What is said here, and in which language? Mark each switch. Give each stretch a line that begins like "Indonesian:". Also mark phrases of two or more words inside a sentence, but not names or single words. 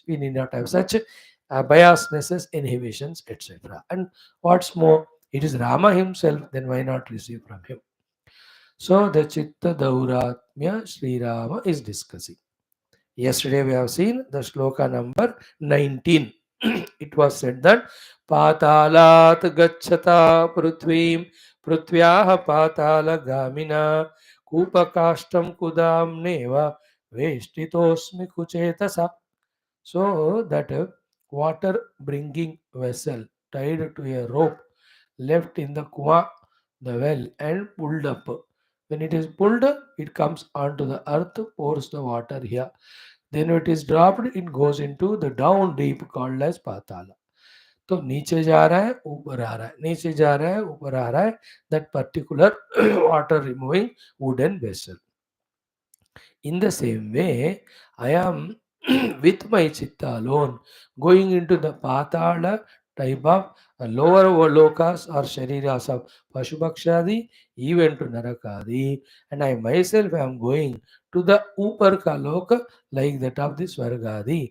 English: We need not have such biasnesses, inhibitions, etc. And what's more, it is Rama himself, then why not receive from him? So the
Sanskrit: चित्त दौरात्म्य
English: Sri Rama is discussing. Yesterday we have seen the shloka number 19. It was said that
Sanskrit: पातालात् गच्छता पृथ्वीम् पृथ्व्याः पाताल गामिना कूपकाष्ठम् कुटम् नेव वेष्टितोऽस्मि कुचेतसा.
English: So that water bringing vessel tied to a rope left in the kuwa, the well, and pulled up. When it is pulled, it comes onto the earth, pours the water here. Then when it is dropped, it goes into the down deep called as patala.
Hindi: तो नीचे जा रहा है ऊपर आ रहा है नीचे जा रहा है ऊपर आ रहा है
English: that particular water removing wooden vessel. In the same way, I am with my chitta alone going into the patala type of lower lokas or shariras of Pashubakshadi, even to Narakadi, and I myself am going to the Uparka loka like that of this Vargadi.